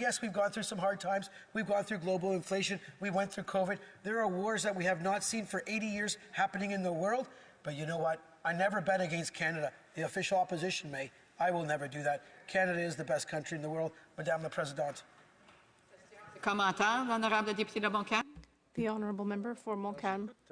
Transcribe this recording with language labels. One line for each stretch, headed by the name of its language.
English: Yes, we've gone through some hard times. We've gone through global inflation. We went through COVID. There are wars that we have not seen for 80 years happening in the world. But you know what? I never bet against Canada. The official opposition may. I will never do that. Canada is the best country in the world.
French: Madame la Présidente. Commentaire, l'honorable député de Montcalm.
English: The honourable member for Montcalm.